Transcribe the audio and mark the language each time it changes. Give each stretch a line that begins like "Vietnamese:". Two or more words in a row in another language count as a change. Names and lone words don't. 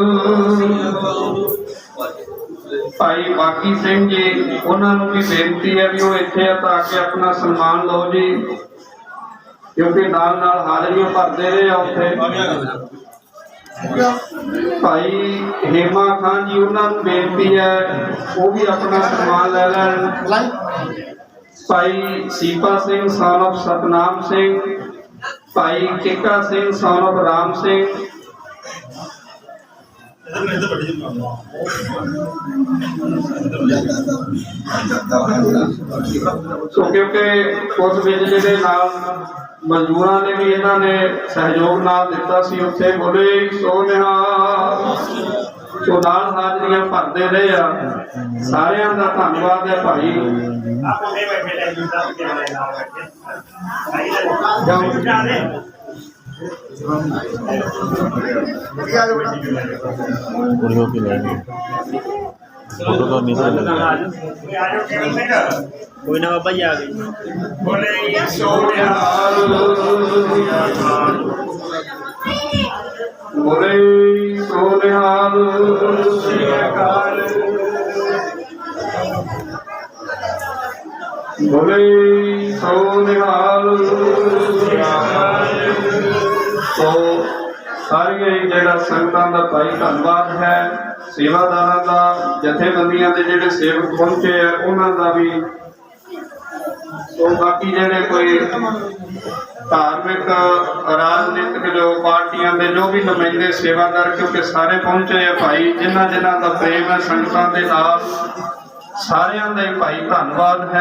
Punjabi: ਭਾਈ ਬਾਕੀ ਸਿੰਘ ਜੀ, ਉਹਨਾਂ ਨੂੰ ਵੀ ਬੇਨਤੀ ਹੈ ਵੀ ਉਹ ਇੱਥੇ ਆ ਤਾਂ ਕੇ ਆਪਣਾ ਸਨਮਾਨ ਲਓ ਜੀ, ਕਿਉਂਕਿ ਨਾਲ ਨਾਲ ਹਾਜ਼ਰੀਆਂ ਭਰਦੇ ਰਹੇ ਆ ਉੱਥੇ। ਭਾਈ ਹੇਮਾ ਖਾਨ ਜੀ, ਉਹਨਾਂ ਨੂੰ ਬੇਨਤੀ ਹੈ ਉਹ ਵੀ ਆਪਣਾ ਸਨਮਾਨ ਲੈ ਲੈਣ। ਭਾਈ ਸੀਪਾ ਸਿੰਘ
English: son of
Punjabi: ਸਤਨਾਮ ਸਿੰਘ, ਭਾਈ ਕਿੱਕਾ ਸਿੰਘ
English: son of
Punjabi: ਰਾਮ ਸਿੰਘ। ਸੋ ਕਿਉਂਕਿ ਉਸ ਵਿੱਚ ਜਿਹੜੇ ਨਾਲ ਮਜ਼ਦੂਰਾਂ ਨੇ ਵੀ ਇਹਨਾਂ ਨੇ ਸਹਿਯੋਗ ਨਾਲ ਦਿੱਤਾ ਸੀ ਉੱਥੇ। ਬੋਲੇ ਸੋ ਨਿਹਾਲ। ਸੋ ਨਾਲ ਹਾਜ਼ਰੀਆਂ ਭਰਦੇ ਰਹੇ ਆ, ਸਾਰਿਆਂ ਦਾ ਧੰਨਵਾਦ ਹੈ ਭਾਈ। ਕੋਈ ਨਾ ਬਾਬਾ ਜੀ ਆ ਗਈ। ਬੋਲੇ ਸੋ ਨਿਹਾਲ। ਬੋਲੇ ਸੋ ਨਿਹਾਲ। ਬੋਲੇ ਸੋ ਨਿਹਾਲ। ਤੋ ਸਾਰਿਆ ਜਿਹੜਾ ਸੰਗਤਾਂ ਦਾ ਭਾਈ ਧੰਨਵਾਦ ਹੈ, ਸੇਵਾਦਾਰਾਂ ਦਾ, ਜਥੇਬੰਦੀਆਂ ਦੇ ਜਿਹੜੇ ਸੇਵਕ ਪਹੁੰਚੇ ਆ ਉਹਨਾਂ ਦਾ ਵੀ। ਸੋ ਬਾਕੀ ਜਿਹੜੇ ਕੋਈ ਧਾਰਮਿਕ ਰਾਜਨੀਤਿਕ ਜੋ ਪਾਰਟੀਆਂ ਦੇ ਜੋ ਵੀ ਨੁਮਾਇੰਦੇ ਸੇਵਾਦਾਰ, ਕਿਉਂਕਿ ਸਾਰੇ ਪਹੁੰਚੇ ਆ ਭਾਈ, ਜਿਨ੍ਹਾਂ ਜਿਨ੍ਹਾਂ ਦਾ ਪ੍ਰੇਮ ਹੈ ਸੰਗਤਾਂ ਦੇ ਨਾਲ, ਸਾਰਿਆਂ ਦਾ ਹੀ ਭਾਈ ਧੰਨਵਾਦ ਹੈ।